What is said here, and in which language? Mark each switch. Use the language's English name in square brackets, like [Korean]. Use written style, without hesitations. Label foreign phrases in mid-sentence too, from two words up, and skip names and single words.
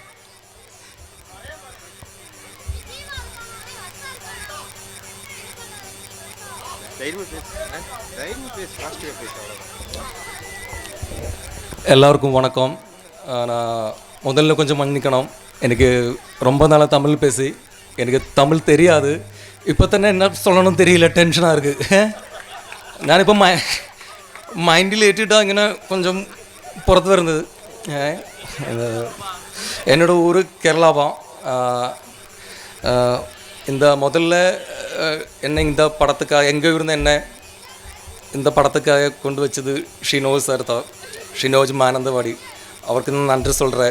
[Tamil] எல்லாருக்கும் வணக்கம். நான் முதல்ல கொஞ்சம் மன்னிக்கணும். எனக்கு ரொம்ப நாளாக தமிழ் பேசி எனக்கு தமிழ் தெரியாது. இப்போ தானே என்ன சொல்லணும்னு தெரியல, டென்ஷனாக இருக்குது. [Malayalam] ഞാനിപ്പോൾ മൈൻഡിൽ ഏറ്റിട്ട് ഇങ്ങനെ കൊഞ്ചം പുറത്ത് വരുന്നത്. [Tamil] என்னோட ஊர் கேரளாவாம். இந்த முதல்ல என்னை இந்த படத்துக்காக எங்கே இருந்து என்ன இந்த படத்துக்காக கொண்டு வச்சது ஷினோஜ் சார் தான், ஷினோஜ் மானந்தவாடி. அவருக்கு நான் நன்றி சொல்கிறேன்.